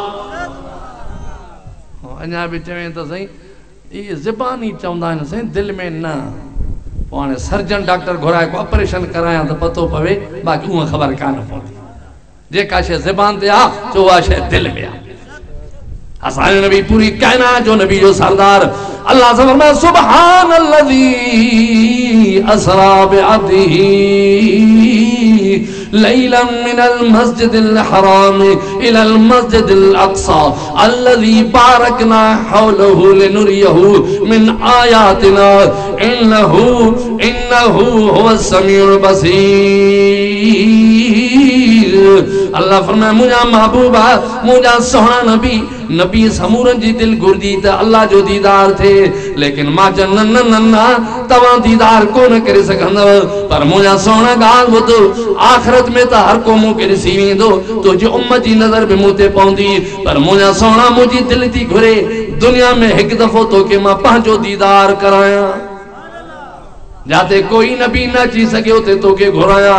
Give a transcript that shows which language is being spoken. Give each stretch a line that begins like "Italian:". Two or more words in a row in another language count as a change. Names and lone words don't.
Sindhi: अञा बि चवे त सही इहे ज़बानी चवंदा आहिनि साईं दिलि में न पाने सर्जन डॉक्टर घुराए को ऑपरेशन कराया तो पतो पवे बाकी उहा खबर कान पवंदी जेका शे ज़बान ते आ जो उहा शे दिल में आ। असांजो नबी पूरी कायनात जो नबी जो सरदार अल्लाह से फरमाया
Arabic: سبحان الذي أسرى بعبده ليلا من المسجد الحرام إلى المسجد الأقصى الذي باركنا حوله لنريه من آياتنا إنه هو السميع البصير.
Sindhi: अल्लाह फरमाया मुझा महबूबा मुझा सोहना नबी समूरन जी दिल घुरदी त अल्लाह जो दीदार थे लेकिन मां चन न तवा दीदार कोन करे सघंदव पर मुझा सोहना ॻाल्हि ॿुध आखिरत में त हर को मूंखे ॾिसी वेंदो तुंहिंजी उम्मत जी नज़र बि मूं ते पवंदी पर मुझा सोहना मुंहिंजी दिलि थी घुरे दुनिया में हिकु दफ़ो तोखे मां पंहिंजो दीदार करायां जाते कोई नबी न अची सके उते तोखे घुरायां।